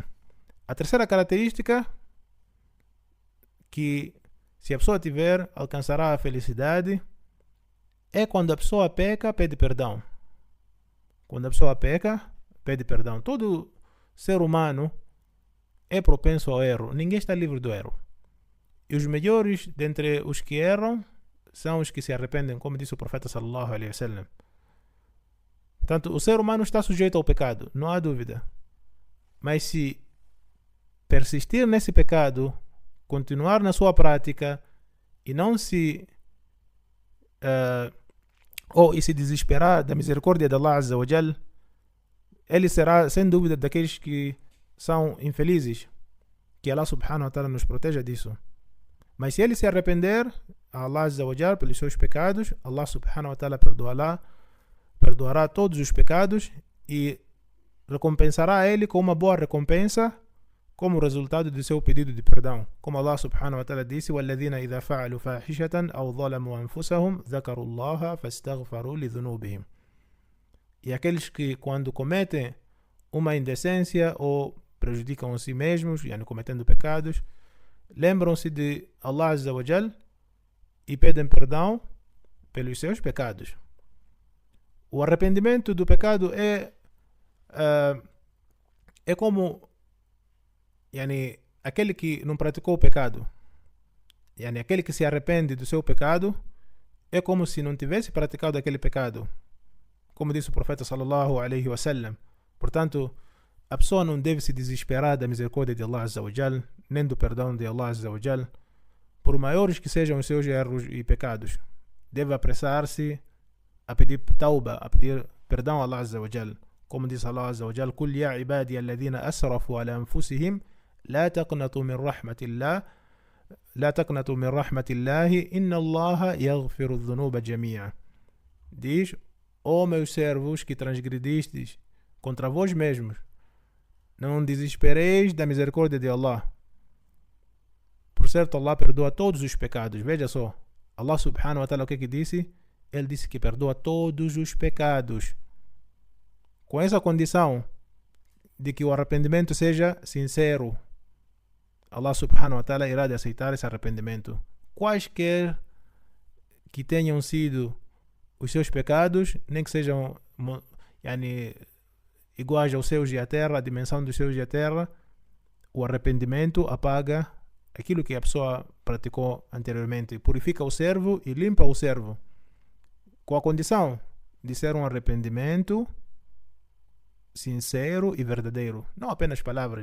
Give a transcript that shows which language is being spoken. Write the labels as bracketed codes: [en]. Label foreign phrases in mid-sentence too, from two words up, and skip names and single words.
[pt] A terceira característica, que se a pessoa tiver, alcançará a felicidade, é quando a pessoa peca, pede perdão. Quando a pessoa peca, pede perdão. Todo ser humano é propenso ao erro. Ninguém está livre do erro. E os melhores dentre os que erram são os que se arrependem, como disse o profeta [ar] صلى الله عليه وسلم. [pt] Portanto, o ser humano está sujeito ao pecado, não há dúvida. Mas se persistir nesse pecado, continuar na sua prática e não se e se desesperar da misericórdia de [ar] الله عز وجل, [pt] ele será sem dúvida daqueles que são infelizes. Que [ar] الله سبحانه وتعالى [pt] nos proteja disso. Mas se ele se arrepender a [ar] الله عز وجل [pt] pelos seus pecados, [ar] الله سبحانه وتعالى [pt] perdoará todos os pecados e recompensará ele com uma boa recompensa como resultado do seu pedido de perdão. Como Allah subhanahu wa ta'ala disse: [ar] وَالَّذِينَ إِذَا فَعَلُوا فَاحِشَةً أَوْ ظَلَمُوا أَنفُسَهُمْ ذَكَرُوا اللَّهَ فَاسْتَغْفَرُوا لِذُنُوبِهِمْ. [pt] E aqueles que, quando cometem uma indecência ou prejudicam a si mesmos, cometendo pecados, lembram-se de [ar] الله عز وجل [pt] e pedem perdão pelos seus pecados. O arrependimento do pecado é como aquele que não praticou o pecado. Aquele que se arrepende do seu pecado é como se não tivesse praticado aquele pecado, como disse o profeta [ar] صلى الله عليه وسلم. [pt] Portanto, a pessoa não deve se desesperar da misericórdia de [ar] الله عز وجل, [pt] nem do perdão de [ar] الله عز وجل, [pt] por maiores que sejam os seus erros e pecados. Deve apressar-se a pedir tauba, a pedir perdão a [ar] الله عز وجل. [pt] Como diz Allah Azza wa Jal: [ar] قُلْ يَا عِبَادِيَ الَّذِينَ أَسْرَفُوا عَلَى أَنفُسِهِمْ لَا تَقْنَطُوا مِنْ رَحْمَةِ اللَّهِ إِنَّ اللَّهَ يَغْفِرُ الذُّنُوبَ جَمِيعًا. [pt] Diz: ó meus servos que transgredistes contra vós mesmos, não desespereis da misericórdia de Allah. Por certo, Allah perdoa todos os pecados. Veja só, [ar] الله سبحانه وتعالى [pt] o que disse? Ele disse que perdoa todos os pecados, com essa condição de que o arrependimento seja sincero. [ar] الله سبحانه وتعالى [pt] irá de aceitar esse arrependimento, quaisquer que tenham sido os seus pecados, nem que sejam iguais aos seus de a terra, a dimensão dos seus de a terra. O arrependimento apaga aquilo que a pessoa praticou anteriormente, purifica o servo e limpa o servo, com a condição de ser um arrependimento sincero e verdadeiro, não apenas palavras.